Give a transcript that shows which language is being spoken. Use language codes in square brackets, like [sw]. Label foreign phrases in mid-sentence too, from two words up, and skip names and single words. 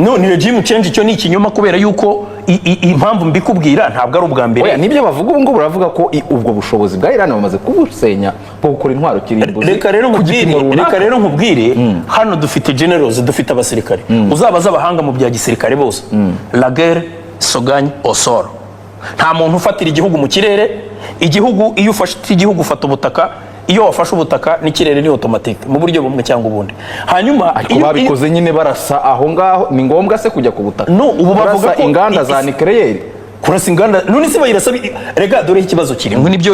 [rw] Ni [en] regime change, [rw] cyo ni ikinyoma, kubera yuko impamvu mbikubwira ntabwo ari ubwa mbere. Nibyo bavuga ubu ngubu, baravuga ko ubwo bushobozi bwa Irani bamaze kubusenya bwo gukora intwaro kirimbuzi. Reka rero nkubwire, hano dufite generals, dufite abasirikare, uzabaza abahanga mu bya gisirikare bose, [fr] la guerre se gagne au sort. [rw] Nta muntu ufatira igihugu mu kirere. Igihugu iyo ufashe igihugu ufata ubutaka, iyo wafashe ubutaka n'ikirere ni automatique mu buryo bumwe cyangwa ubundi. Hanyuma iyo babikoze nyine barasa aho ngaho, ni ngombwa se kujya ku butaka? No, ubu bavuga ko inganda za nucleaire, kurasa inganda, none se bayirasa. Rega dore ikibazo kirimo, nibyo